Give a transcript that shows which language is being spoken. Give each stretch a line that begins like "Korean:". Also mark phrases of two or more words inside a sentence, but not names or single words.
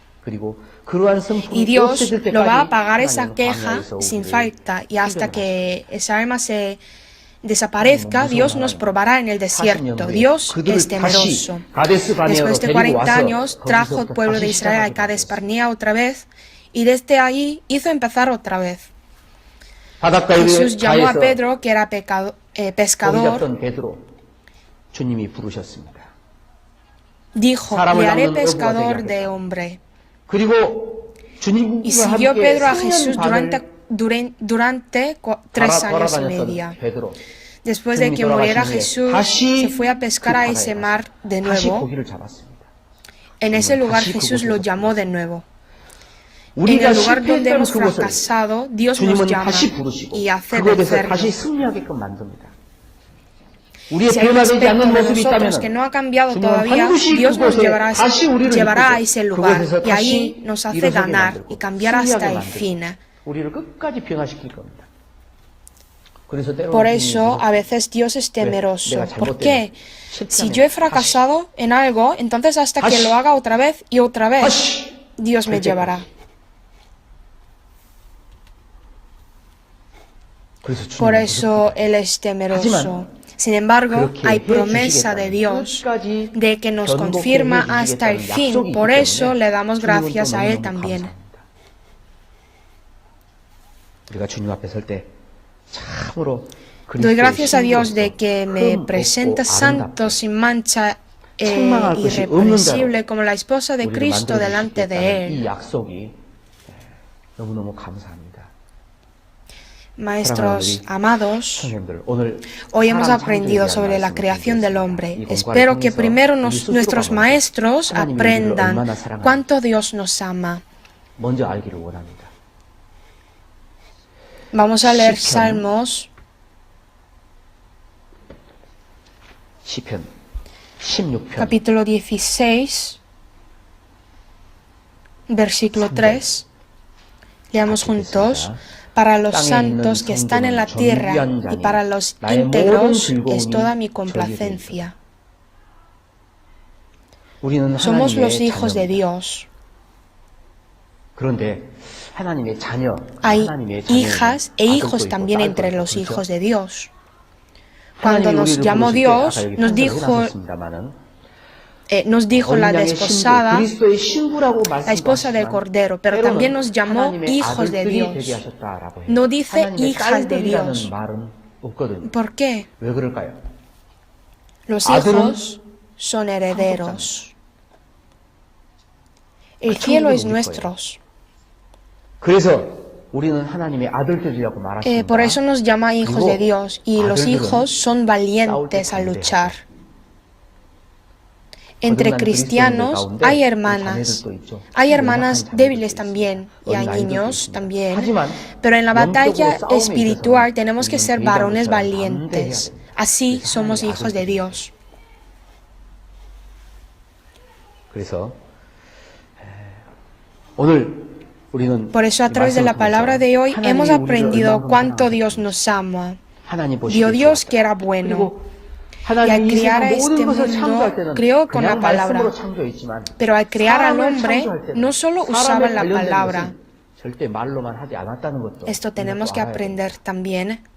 Spanish: Y Dios lo va a pagar esa queja sin falta, y hasta que esa alma se desaparezca, Dios nos probará en el desierto. Dios es temeroso. Después de 40 años, trajo al pueblo de Israel a Cades Barnea otra vez, y desde ahí hizo empezar otra vez.
Korean: 바닷가에
Spanish: Jesús llamó a
Korean: 가에서
Spanish: Pedro, que era
Korean: 고기
Spanish: pescador,
Korean: 잡던 베드로 주님이 부르셨습니다.
Spanish: dijo,
Korean: 사람을
Spanish: le haré
Korean: 낚는
Spanish: pescador
Korean: 어부가
Spanish: de
Korean: 되게
Spanish: hombre.
Korean: 그리고 주님과
Spanish: Y siguió
Korean: 함께
Spanish: Pedro a
Korean: 3년
Spanish: Jesús
Korean: 반을
Spanish: durante 3 años y medio.
Korean: 돌아다녔던 베드로
Spanish: Después de que muriera Jesús, se fue a pescar a ese mar de
Korean: 다시
Spanish: nuevo.
Korean: 고기를 잡았습니다.
Spanish: En ese lugar Jesús lo llamó de nuevo. En el lugar donde hemos fracasado, Dios nos
Korean: 주님은
Spanish: llama
Korean: 다시 부르시고
Spanish: y hace
Korean: 그것에서
Spanish: vencerlo.
Korean: 다시 승리하게끔 만듭니다. 우리의
Spanish: Si hay un
Korean: 변화되지 않는
Spanish: aspecto de
Korean: 모습이
Spanish: nosotros que
Korean: 있다면
Spanish: no ha cambiado
Korean: 주님은
Spanish: todavía,
Korean: 반드시
Spanish: Dios nos
Korean: 그곳에
Spanish: llevará
Korean: 다시 우리를
Spanish: a
Korean: 이끌고
Spanish: ese lugar
Korean: 그곳에서
Spanish: y ahí
Korean: 다시
Spanish: nos hace
Korean: 일어서게
Spanish: ganar
Korean: 만들고
Spanish: y cambiar hasta
Korean: 승리하게
Spanish: el
Korean: 만들고
Spanish: fin.
Korean: 우리를 끝까지 변화시킬 겁니다. 그래서 때로는
Spanish: Por eso,
Korean: 주님은
Spanish: a veces Dios es temeroso.
Korean: 내가
Spanish: ¿Por
Korean: 잘못되면
Spanish: qué? Si yo he fracasado en algo, entonces hasta que lo haga otra vez y otra vez,
Korean: 다시
Spanish: Dios me llevará.
Korean: 그래서 주님은
Spanish: Por eso Él es temeroso. Sin embargo, hay promesa de Dios de que nos confirma hasta el fin. Por eso le damos gracias a Él también.
Korean: 우리가 주님 앞에 설 때 참으로
Spanish: Doy gracias a Dios de que me presenta santo, sin mancha e irreprensible, como la esposa de Cristo delante de
Korean: 이
Spanish: Él.
Korean: 약속이 너무너무 감사합니다.
Spanish: Maestros amados,
Korean: 선생님들, 오늘
Spanish: hoy hemos
Korean: 사람
Spanish: aprendido
Korean: 창조에
Spanish: sobre
Korean: 대한
Spanish: la
Korean: 말씀을
Spanish: creación del
Korean: 드리겠습니다.
Spanish: hombre.
Korean: 이 공부를
Spanish: Espero que
Korean: 통해서
Spanish: primero
Korean: 우리 스스로가
Spanish: nuestros
Korean: 먼저
Spanish: maestros
Korean: 하나님이 우리를
Spanish: aprendan
Korean: 얼마나 사랑하는지
Spanish: cuánto Dios nos ama.
Korean: 먼저 알기를 원합니다.
Spanish: Vamos a leer
Korean: 시편.
Spanish: Salmos,
Korean: 시편 16편
Spanish: capítulo 16, versículo 3. Leamos juntos. Para los santos que están en la tierra y para los íntegros es toda mi complacencia.
Korean: 우리는
Spanish: Somos los
Korean: 하나님의
Spanish: hijos de
Korean: 자녀입니다.
Spanish: Dios.
Korean: 그런데 하나님의 자녀,
Spanish: Hay
Korean: 하나님의 자녀는
Spanish: hijas e hijos
Korean: 아들도 있고
Spanish: también
Korean: 딸도
Spanish: entre
Korean: 있고,
Spanish: los
Korean: 그렇죠?
Spanish: hijos de Dios. Cuando
Korean: 하나님이
Spanish: nos
Korean: 우리를
Spanish: llamó
Korean: 부르실 때
Spanish: Dios,
Korean: 아까 여기
Spanish: nos
Korean: 편지를
Spanish: dijo,
Korean: 해놨습니다마는
Spanish: nos dijo la
Korean: 언약의
Spanish: desposada,
Korean: 신부, 그리스도의 신부라고
Spanish: la esposa del
Korean: 말씀하시지만
Spanish: Cordero, pero
Korean: 때로는
Spanish: también nos llamó
Korean: 하나님의
Spanish: hijos de
Korean: 아들들이 되게
Spanish: Dios.
Korean: 하셨다라고 해요.
Spanish: No dice
Korean: 하나님의
Spanish: hijas de
Korean: 딸들이라는
Spanish: Dios.
Korean: 말은 없거든요.
Spanish: ¿Por qué?
Korean: 왜 그럴까요?
Spanish: Los
Korean: 아들은
Spanish: hijos son herederos. El cielo es nuestro.
Korean: 그래서 우리는 하나님의 아들들이라고 말하십니다.
Spanish: Por eso nos llama hijos de Dios y los hijos son valientes al luchar. Entre cristianos hay hermanas débiles también y hay niños también, pero en la batalla espiritual tenemos que ser varones valientes. Así somos hijos de Dios.
Korean: 그래서 오늘 우리는
Spanish: Por eso a través de la palabra de hoy hemos aprendido cuánto Dios nos ama. Vio Dios que era bueno. Y al crear a este mundo, creó con la palabra. Pero al crear al hombre, no solo usaba la palabra. Esto tenemos que aprender también.